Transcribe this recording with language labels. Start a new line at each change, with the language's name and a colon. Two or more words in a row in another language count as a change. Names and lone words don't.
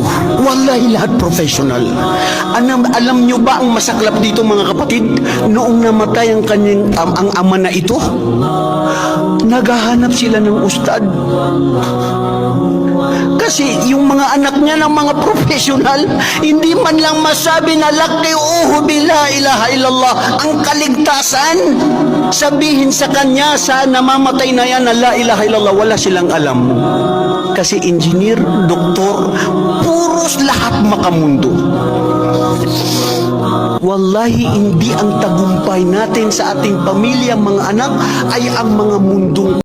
Filipino: Wallahi, lahat professional. Alam nyo ba ang masaklap dito, mga kapatid? Noong namatay ang kanyang ang ama na ito, naghahanap sila ng ustad. Kasi yung mga anak niya ng mga professional, hindi man lang masabi na
Arabic: لقنوه بلا إله إلا الله.
Filipino: Ang kaligtasan, sabihin sa kanya sa namamatay na yan na
Arabic: لا إله إلا الله,
Filipino: wala silang alam. Kasi engineer, doktor, puros lahat makamundo. Wallahi, hindi ang tagumpay natin sa ating pamilya, mga anak, ay ang mga mundong